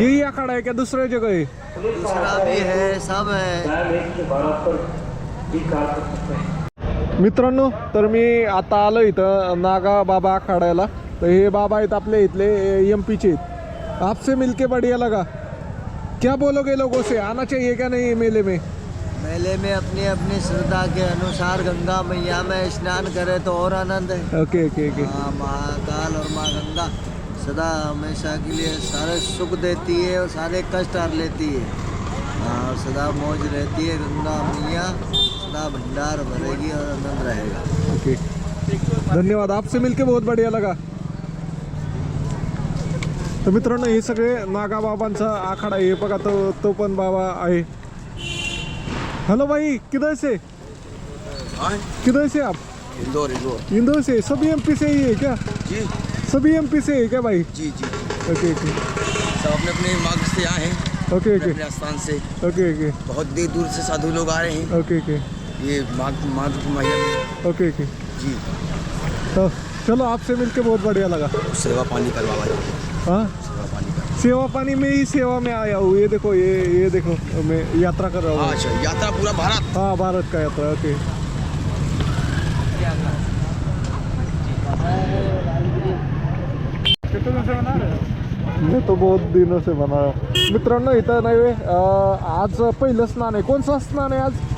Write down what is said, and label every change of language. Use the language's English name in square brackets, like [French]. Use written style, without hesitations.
[Hindi] यही अखाड़ा है क्या दूसरे जगह है. दूसरा भी है, सब है. डायल 112 पर भी कॉल कर सकते हैं. [Marathi] मित्रांनो तर मी आता आलो इथं नागा बाबा आखाड्याला. तर हे बाबा आहेत आपले इथले MP चे आहेत. [Hindi] आपसे मिलके बढ़िया लगा. क्या बोलोगे लोगों से. आना चाहिए क्या नहीं मेले में. मेले में अपनी अपनी श्रद्धा के अनुसार गंगा मैया में स्नान करे तो और आनंद है. Okay okay okay. हाँ, महाकाल और माँ गंगा सदा हमेशा के लिए सारे सुख देती है और सारे कष्ट हर लेती है. हाँ, और सदा मौज रहती है गंगा मैया. सदा भंडार भरेगी और आनंद रहेगा. ओके धन्यवाद. आपसे मिलके बहुत बढ़िया लगा. [Marathi] तर मित्रांनो हे सगळे नागा बाबांचा आखाडा आहे. बघा तो पण बाबा आहे. [Hindi] हेलो भाई किधर से. किधर से आप. इंदौर. इंदौर से. सभी MP से ही है क्या. जी सभी MP से है क्या भाई. जी जी. ओके ओके सब अपने अपने मार्ग से आए हैं. ओके ओके अपने स्थान से. ओके ओके बहुत दूर दूर से साधु लोग आ रहे हैं. ओके ओके ये माघ की मैया में. Okay okay. जी. तो चलो आपसे मिलके बहुत बढ़िया लगा. सेवा पानी करवा. हाँ सेवा पानी कर. सेवा पानी में ही सेवा में आया हूँ. ये देखो ये देखो मैं यात्रा कर रहा हूँ. अच्छा, यात्रा पूरा भारत. हाँ भारत का यात्रा. ओके मैं तो बहुत दिनों से बना रहा हूँ. [Marathi] मित्रांनो इथं नाही व्हय, आज पहिलं स्नान आहे. कोणचं स्नान आहे आज.